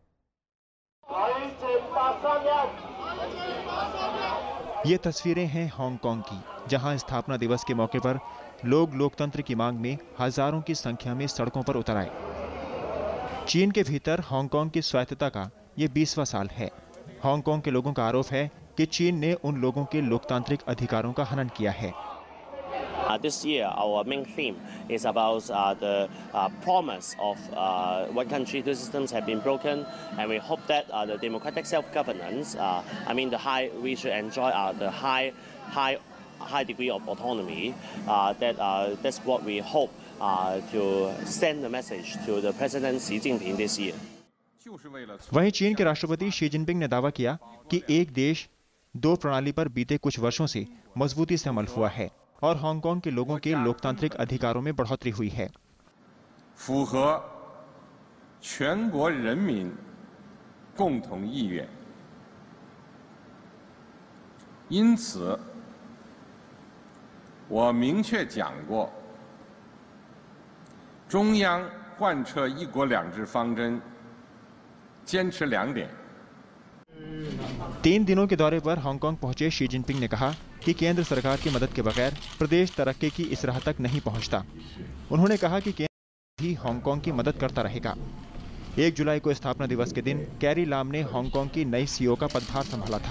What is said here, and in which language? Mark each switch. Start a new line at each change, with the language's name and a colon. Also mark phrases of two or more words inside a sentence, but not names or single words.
Hindi: ये तस्वीरें हैं हांगकांग की, जहां स्थापना दिवस के मौके पर लोग लोकतंत्र की मांग में हजारों की संख्या में सड़कों पर उतर आए। चीन के भीतर हांगकांग की स्वायत्तता का ये 20वां साल है। हांगकांग के लोगों का आरोप है कि चीन ने उन लोगों के लोकतांत्रिक अधिकारों का हनन किया है।
English: This year, our main theme is about the promise of one country, two systems have been broken, and we hope that the democratic self-governance, we should enjoy the high high degree of autonomy. That's what we hope to send the message to the President Xi Jinping this year.
Hindi: वहीं चीन के राष्ट्रपति शी जिनपिंग ने दावा किया कि एक देश दो प्रणाली पर बीते कुछ वर्षों से मजबूती से अमल हुआ है और हांगकांग के लोगों के लोकतांत्रिक अधिकारों में बढ़ोतरी हुई है।
Chinese: 符合全国人民共同意愿，因此我明确讲过，中央贯彻一国两制方针，坚持2点。
Hindi: 3 दिनों के दौरे पर हांगकांग पहुंचे शी जिनपिंग ने कहा कि केंद्र सरकार की मदद के बगैर प्रदेश तरक्की की इस राह तक नहीं पहुंचता। उन्होंने कहा कि केंद्र भी हांगकांग की मदद करता रहेगा। 1 जुलाई को स्थापना दिवस के दिन कैरी लाम ने हांगकांग की नई सीईओ का पदभार संभाला था।